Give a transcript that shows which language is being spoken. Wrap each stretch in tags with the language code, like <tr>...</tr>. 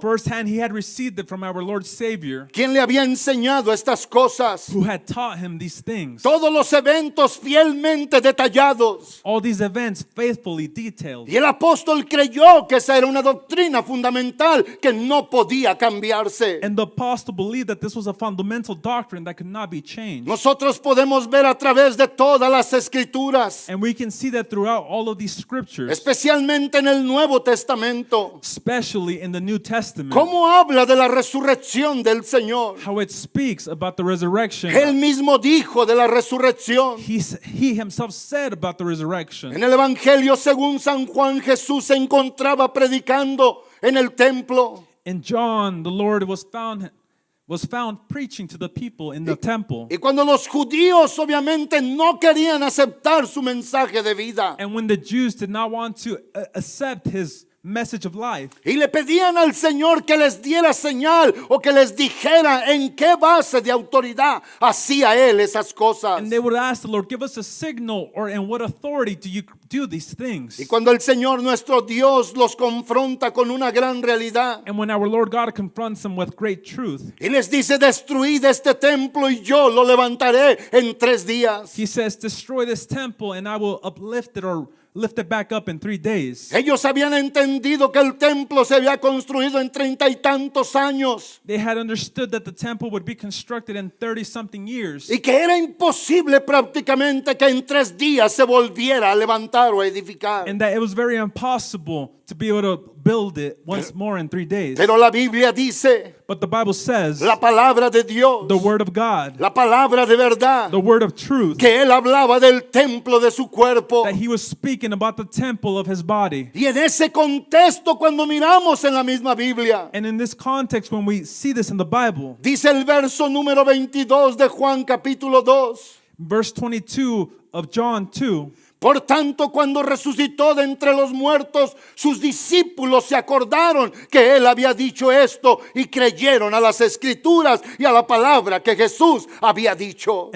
<en>Firsthand, he had received it from our Lord Savior,</en> <es>quien le había enseñado estas cosas.</es> <en>who had taught him these things.</en> <es>Todos los eventos fielmente detallados.</es> <en>All these events faithfully detailed.</en> <es>Y el apóstol creyó que esa era una doctrina fundamental que no podía cambiarse.</es> <en>And the apostle believed that this was a fundamental doctrine that could not be changed.</en> <es>Nosotros podemos ver a través de todas las escrituras,</es> <en>And we can see that throughout all of these scriptures,</en> <es>especialmente en el Nuevo Testamento,</es> <en>especially in the New Testament,</en> <es>cómo habla de la resurrección del Señor.</es> <en>how it speaks about the resurrection.</en> <es>Él mismo dijo de la resurrección.</es> <en>He himself said about the resurrection.</en> <es>En el Evangelio según San Juan, Jesús se encontraba predicando en el templo.</es> <en>In John, the Lord was found preaching to the people in the temple.</en> <es>Y cuando los judíos obviamente no querían aceptar su mensaje de vida,</es> <en>And when the Jews did not want to accept his message of life.</en> <es>Y le pedían al Señor que les diera señal o que les dijera en qué base de autoridad hacía Él esas cosas.</es> <en>And they would ask the Lord, give us a signal, or in what authority do you do these things?</en> <es>Y cuando el Señor nuestro Dios los confronta con una gran realidad</es> <en>And when our Lord God confronts them with great truth,</en> <es>y les dice, destruid este templo y yo lo levantaré en 3 días.</es> <en>He says, destroy this temple and I will uplift it, or lift it back up in 3 days.</en> <es>Ellos habían entendido que el templo se había construido en 30 y tantos años</es> <en>They had understood that the temple would be constructed in 30-something years,</en> <es>y que era imposible prácticamente que en 3 días se volviera a levantar o a edificar.</es> <en>and that it was very impossible to be able to build it once more in 3 days.</en> <es>Pero la Biblia dice,</es> <en>But the Bible says,</en> <es>la palabra de Dios,</es> <en>the word of God,</en> <es>la palabra de verdad,</es> <en>the word of truth,</en> <es>que Él hablaba del templo de su cuerpo.</es> <en>that He was speaking about the temple of His body.</en> <es>Y en ese contexto, cuando miramos en la misma Biblia,</es> <en>And in this context, when we see this in the Bible,</en> <es>dice el verso número 22 de Juan capítulo 2.</es> <en>verse 22 of John 2,</en> <es>Por tanto, cuando resucitó de entre los muertos, sus discípulos se acordaron que Él había dicho esto y creyeron a las escrituras y a la palabra que Jesús había dicho.</es>